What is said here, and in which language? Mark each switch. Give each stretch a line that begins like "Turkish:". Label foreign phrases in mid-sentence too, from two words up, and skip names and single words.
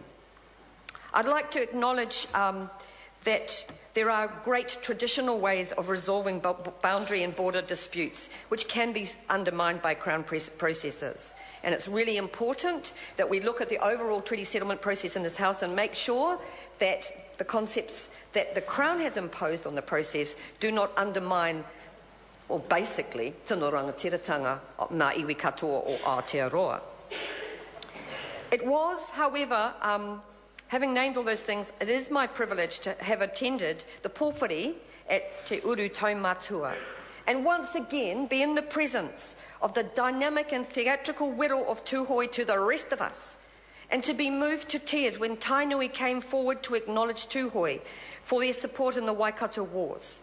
English: I'd like to acknowledge that there are great traditional ways of resolving boundary and border disputes, which can be undermined by Crown processes. And it's really important that we look at the overall treaty settlement process in this House and make sure that the concepts that the Crown has imposed on the process do not undermine, or basically,
Māori: tino rangatiratanga ngā iwi katoa o Aotearoa.
English: It was, however, having named all those things, it is my privilege to have attended the pōwhiri at Te Uru Taumatua, and once again be in the presence of the dynamic and theatrical whirl of Tuhoe to the rest of us, and to be moved to tears when Tainui came forward to acknowledge Tuhoe for their support in the Waikato Wars.